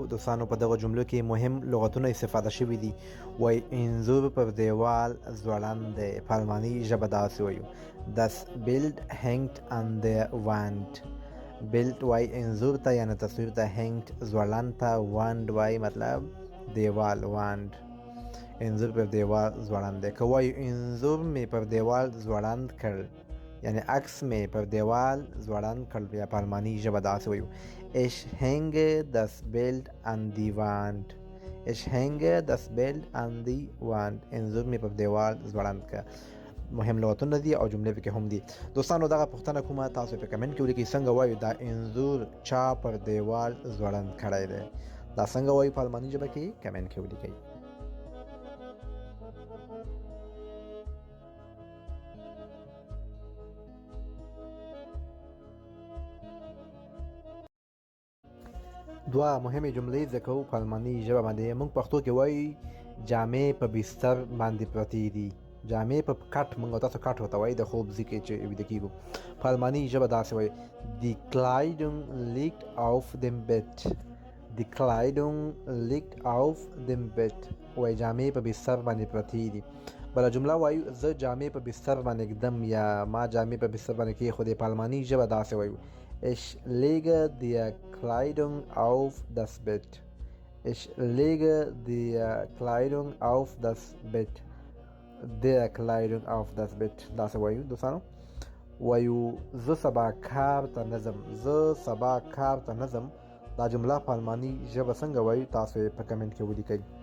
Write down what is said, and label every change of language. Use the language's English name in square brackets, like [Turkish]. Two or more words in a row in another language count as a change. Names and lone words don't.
[Pashto] دوستانو په دغه جملو کې مهم لغتونه استفاده شوي دي. وایي انځور پر دیوال ځوړند دی، په الماني ژبه داسې وایو [German] das Bild hängt an der Wand. [Pashto] Bild وایي انځور ته یعنې تصویر ته، hängt ځوړند ته، wand وایي مطلب دیوال wand. انځور پر دیوال ځوړند دی. که وایو انځور مې پر دیوال ځوړند کړ یعنی عکس مې پر دیوال ځوړند کړ، بیا په الماني ژبه داسې وایو [German] ich hänge das Bild an die Wand. [Pashto] انځور مې پر دیوال ځوړند کړ. مهم لغتونه دي او جملې پکې هم دي. دوستانو دغه پوښتنه کومه تاسو په کمنټ کې ولیکئ څنګه وایو دا انځور چا پر دیوال ځوړند کړی دی. دا څنګه وایو په الماني ژبه کې کمنټ کې ولیکئ. دوه مهمې جملې زده کوو په الماني ژبه باندې. موږ پښتو کې وایي جامې په بستر باندې پرتې دي. جامې په کټ، موږ تاسو کټ ورته وایي د خوب ځای کې چې ویده کېږو. په الماني ژبه داسې وایي [German] die Kleidung liegt auf dem Bett. [Pashto] وایي جامې په بستر باندې پرتې دي. بله جمله وایو زه جامې په بستر باندې ږدم یا ما جامې په بستر باندې کېښودې. په الماني ژبه داسې وایو [German] ich lege die Kleidung auf das Bett. [Pashto] داسې وایو. دوستانو وایو زه سبا کار ته نه ځم. دا جمله په الماني ژبه څنګه وایو تاسو یې په کمنټ کې ولیکئ.